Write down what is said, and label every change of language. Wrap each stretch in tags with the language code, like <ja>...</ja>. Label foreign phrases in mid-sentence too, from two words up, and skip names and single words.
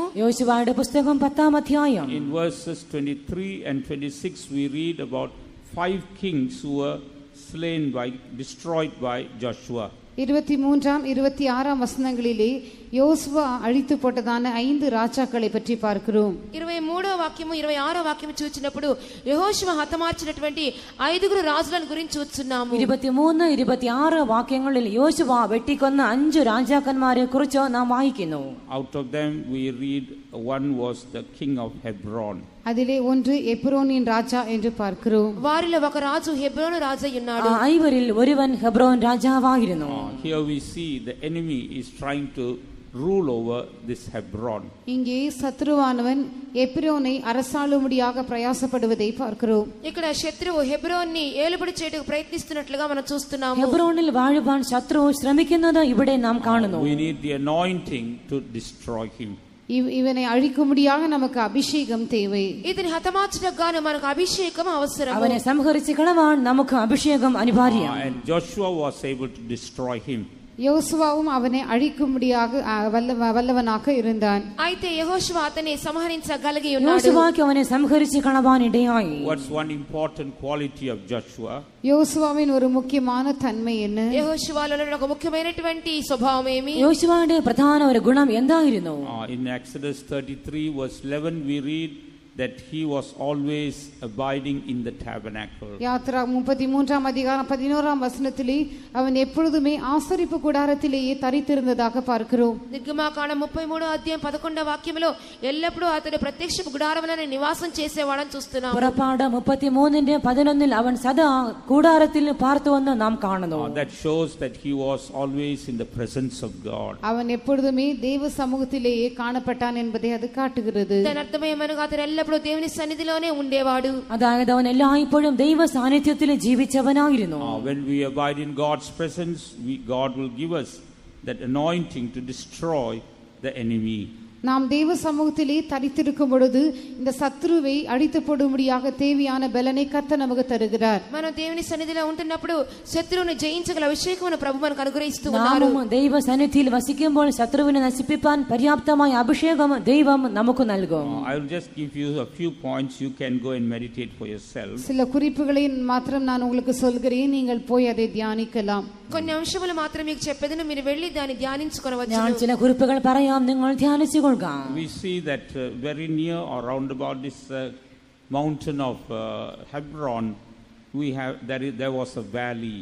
<ml>യോശുവയുടെ പുസ്തകം 10ാം അധ്യായം.</ml> <en>in verses 23 and 26 we read about 5 kings who were destroyed by Joshua.</en> <ta>23ஆம் 26ஆம் வசனங்களிலே யோசுவா அழித்து போட்டதான 5 ராஜாக்களை பற்றி பார்க்கிறோம்.</ta> <te>23వ వాక్యము 26వ వాక్యము చూచినప్పుడు యెహోషువ హతమార్చినటువంటి 5 రాజులను గురించి చూస్తున్నాము.</te> <ml>23, 26 വാക്യങ്ങളിൽ യോശുവ വെട്ടിക്കൊന്ന 5 രാജാക്കന്മാരെ കുറിച്ച് നാം വായിക്കുന്നു.</ml> <en>Out of them we read one was the king of Hebron.</en> <ta>அதிலே ஒன்று எப்ரோனின் ராஜா என்று பார்க்கிறோம்.</ta> <te>వారిలో ఒక రాజు హెబ్రోను రాజై ఉన్నాడు.</te> <ml>ഐവരിൽ ഒരുവൻ ഹെബ്രോൻ രാജാവായിരുന്നു.</ml> <en>Here we see the enemy is trying to rule over this Hebron.</en> <ta>இங்கே சத்ருவானவன் எப்ரோனை அரசாளும்படியாக பிரயாசப்படுவதை பார்க்கிறோம்.</ta> <te>ఇక్కడ శత్రువు హెబ్రోన్ని ఏలుబడి చేయడానికి ప్రయత్నిస్తున్నట్లుగా మనం చూస్తున్నాము.</te> <ml>ഹെബ്രോനിൽ വാഴുവാൻ ശത്രു ശ്രമിക്കുന്നത് ഇവിടെ നാം കാണുന്നു.</ml> <en>We need the anointing to destroy him.</en> <ta>இவனை அழிக்கும்படியாக நமக்கு அபிஷேகம் தேவை.</ta> <te>ఇతని హతమార్చుటకు గాను మనకు అభిషేకం అవసరం.</te> <ml>അവനെ സംഹരിച്ച് കളവാൻ നമുക്ക് അഭിഷേകം അനിവാര്യം.</ml> <en>And Joshua was able to destroy him.</en> <ta>யோசுவாவும் அவனை அழிக்கும்படியாக வல்லவனாக இருந்தான்.</ta> <te>అయితే యెహోషువ అతన్ని సంహరించగలిగి ఉన్నాడు.</te> <ml>യോശുവയ്ക്ക് അവനെ സംഹരിച്ച് കളവാൻ ഇടയായി.</ml> <en>What's one important quality of Joshua?</en> <ta>யோசுவாவின் ஒரு முக்கியமான தன்மை என்ன?</ta> <te>యెహోషువలో ఒక ముఖ్యమైనటువంటి స్వభావం ఏమి?</te> <ml>യോശുവയുടെ പ്രധാന ഒരു ഗുണം എന്തായിരുന്നു?</ml> <en>In Exodus 33 verse 11 we read that he was always abiding in the tabernacle.</en> <ta>யாத்ரா 33ஆம் அதிகாரம் 11ஆம் வசனத்திலே அவன் எப்பொழுதுமே ஆசரிப்பு கூடாரத்திலேயே தரித்திருந்ததாக பார்க்கிறோம்.</ta> <te>నిర్గమాకాండం 33వ అధ్యాయం 11వ వాక్యములో ఎల్లప్పుడూ అతడు ప్రత్యక్షపు గుడారమున నివాసం చేసేవాడని చూస్తున్నాం.</te> <ml>പുറപ്പാട് 33ന്റെ 11ൽ അവൻ സദാ കൂടാരത്തിൽ പാർത്തുവെന്ന് നാം കാണുന്നു.</ml> <en>That shows that he was always in the presence of God.</en> <ta>அவன் எப்பொழுதுமே தேவ சமூகத்திலேயே காணப்பட்டான் என்பதை அது காட்டுகிறது.</ta> <te>దాని అర్థం ఏమనగా అతడు ఎల్లప్పుడూ దేవుని సన్నిధిలోనే ఉండేవాడు.</te> <ml>അതായത് അവൻ എല്ലായ്പ്പോഴും ദൈവ സാന്നിധ്യത്തിൽ ജീവിച്ചവനായിരുന്നു.</ml> <en>When we abide in God's presence, God will give us that anointing to destroy the enemy.</en> <ta>நாம் தேவ சமூகத்திலே தரித்திருக்கும் பொழுது இந்த சத்ருவை அழித்து போடும்படியாக தேவையான பலனை கர்த்தர் நமக்கு தருகிறார்.</ta> <te>మనం దేవుని సన్నిధిలో ఉంటున్నప్పుడు శత్రువును జయించగల అభిషేకమును ప్రభు మనకు అనుగ్రహిస్తూ ఉన్నారు.</te> <ml>നാം ദൈവ സന്നിധിയിൽ വസിക്കുമ്പോൾ ശത്രുവിനെ നശിപ്പിക്കാൻ പര്യാപ്തമായ അഭിഷേകം ദൈവം നമുക്ക് നൽകും.</ml> <en>I will just give you a few points, you can go and meditate for yourself.</en> <ta>சில குறிப்புகளை மாத்திரம் நான் உங்களுக்கு சொல்கிறேன், நீங்கள் போய் அதை தியானிக்கலாம்.</ta> <te>కొన్ని అంశములు మాత్రం మీకు చెప్పేదను, మీరు వెళ్ళి దాన్ని ధ్యానించుకొనవచ్చు.</te> <ml>ഞാൻ ചില കുറിപ്പുകൾ പറയാം, നിങ്ങൾ ധ്യാനിച്ചു കൊള്ളുക.</ml> <en>We see that very near or round about this mountain of Hebron there was a valley.</en>